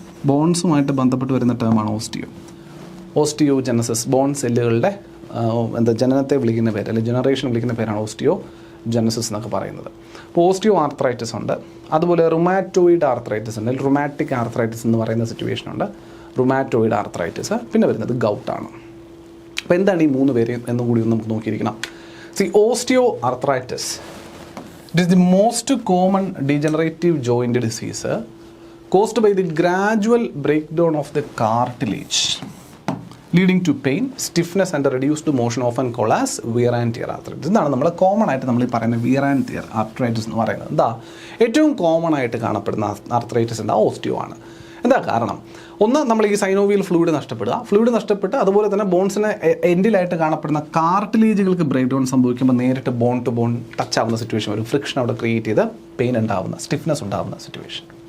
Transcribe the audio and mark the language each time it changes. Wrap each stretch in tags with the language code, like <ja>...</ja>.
<ml>ബോൺസുമായിട്ട് ബന്ധപ്പെട്ട് വരുന്ന ടേമാണ് osteo. ഓസ്റ്റിയോജെനസിസ്, bone സെല്ലുകളുടെ ജനനത്തെ വിളിക്കുന്ന പേര് അല്ലെങ്കിൽ ജനറേഷൻ വിളിക്കുന്ന പേരാണ് ഓസ്റ്റിയോ ജെനസിസ് എന്നൊക്കെ പറയുന്നത്. അപ്പോൾ ഓസ്റ്റിയോ ആർത്രൈറ്റിസ് ഉണ്ട്. അതുപോലെ റുമാറ്റോയിഡ് ആർത്രൈറ്റിസ് ഉണ്ട്, റുമാറ്റിക് ആർത്രൈറ്റിസ് എന്ന് പറയുന്ന സിറ്റുവേഷൻ ഉണ്ട്, റുമാറ്റോയിഡ് ആർത്രൈറ്റിസ്. പിന്നെ വരുന്നത് ഗൗട്ടാണ്. അപ്പോൾ എന്താണ് ഈ മൂന്ന് പേര് എന്നും കൂടി നമുക്ക് നോക്കിയിരിക്കണം.</ml> <en>Osteoarthritis, it is the most common degenerative joint disease caused by the gradual breakdown of the cartilage leading to pain, stiffness and reduced motion, often called as wear and tear arthritis.</en> <ml>ഇതാണ് നമ്മൾ common ആയിട്ട് നമ്മൾ ഈ പറയുന്ന wear and tear arthritis എന്ന് പറയുന്നത്. എന്താ ഏറ്റവും കോമൺ ആയിട്ട് കാണപ്പെടുന്ന ആർത്രൈറ്റിസ് എന്താ, ഓസ്റ്റിയോ ആണ്. എന്താ കാരണം? ഒന്ന്, നമ്മൾ ഈ സൈനോവിയൽ ഫ്ലൂയിഡ് നഷ്ടപ്പെട്ട് അതുപോലെ തന്നെ ബോൺസിന് എൻഡിലായിട്ട് കാണപ്പെടുന്ന കാർട്ടിലേജുകൾക്ക് ബ്രേക്ക് ഡൗൺ സംഭവിക്കുമ്പോൾ നേരിട്ട് ബോൺ ടു ബോൺ ടച്ച് ആവുന്ന സിറ്റുവേഷൻ വരും. ഫ്രിക്ഷൻ അവിടെ ക്രിയേറ്റ് ചെയ്ത് പെയിൻ ഉണ്ടാവുന്ന, സ്റ്റിഫ്നെസ് ഉണ്ടാവുന്ന സിറ്റുവേഷൻ.</ml>